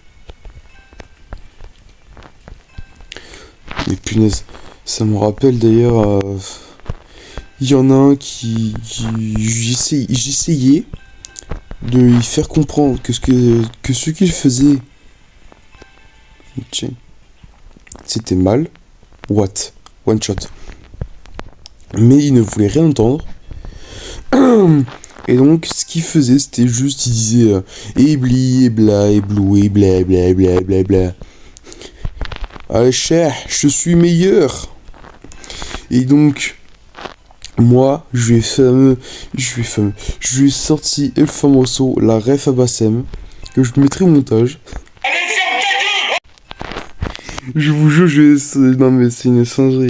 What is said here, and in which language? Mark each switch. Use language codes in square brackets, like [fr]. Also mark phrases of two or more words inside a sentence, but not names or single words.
[fr] Mais punaise, ça me rappelle d'ailleurs... Il y en a un qui j'essayais de lui faire comprendre que ce qu'il faisait... C'était mal. [en] What? One shot. [fr] Mais il ne voulait rien entendre. Et donc, ce qu'il faisait, c'était juste, il disait Ebli, ebla, eblou, ebla, bla, bla, bla, bla. Allez, cher, je suis meilleur. Et donc, moi, je lui ai sorti El Famoso, la ref à Bassem, que je mettrai au montage. Je vous jure, non mais c'est une singerie.